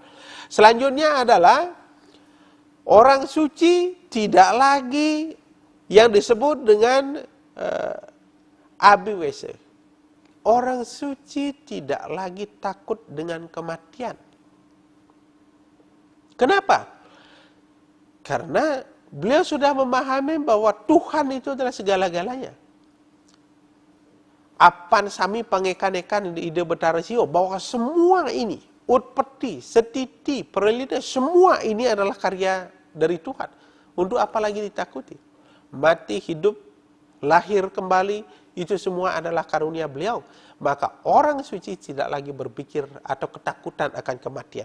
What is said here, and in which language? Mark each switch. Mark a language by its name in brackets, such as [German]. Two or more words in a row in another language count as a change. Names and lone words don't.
[Indonesian] Selanjutnya adalah orang suci tidak lagi yang disebut dengan abiwese. Orang suci tidak lagi takut dengan kematian. Kenapa? Karena Beliau sudah memahami bahwa Tuhan itu adalah segala-galanya. [Balinese] Apan sami pangekan-ekan di ide betara sio, [Indonesian] bahwa semua ini, utpeti, setiti, perlita, semua ini adalah karya dari Tuhan. Untuk apa lagi ditakuti? Mati, hidup, lahir kembali, itu semua adalah karunia beliau. Maka orang suci tidak lagi berpikir atau ketakutan akan kematian.